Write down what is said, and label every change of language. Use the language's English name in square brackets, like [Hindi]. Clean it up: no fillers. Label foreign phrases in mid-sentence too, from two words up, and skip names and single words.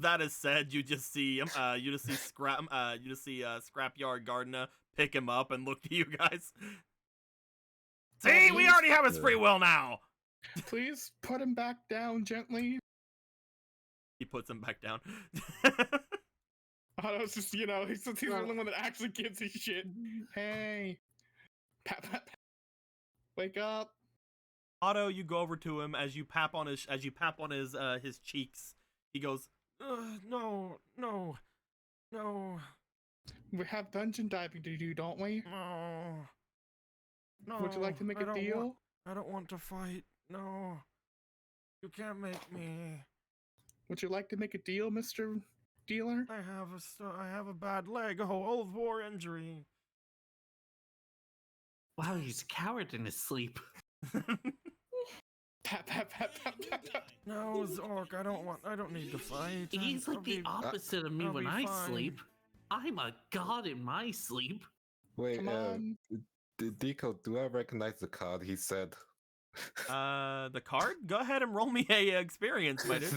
[English] that is said, you just see Scrapyard Gardner pick him up and look to you guys. See, we already have his free will now. Please put him back down gently. He puts him back down. Otto's just, he's the only one that actually gives a shit. Hey. Pat, pat, pat. Wake up. Otto, you go over to him as you pap on his his cheeks. He goes, no. We have dungeon diving to do, don't we? No. Would you like to make a deal? I don't want to fight. No. You can't make me. Would you like to make a deal, Mr. Dealer? I have a bad leg. Old war injury. Wow, he's a coward in his sleep. Pat, pat, pat, pat, pat, pat. No, Zork, I don't need to fight. He's like the opposite of me I'll when be I fine. sleep. I'm a god in my sleep. Wait, Come on. Deco, do I recognize the card he said? The card? Go ahead and roll me a experience, my dude.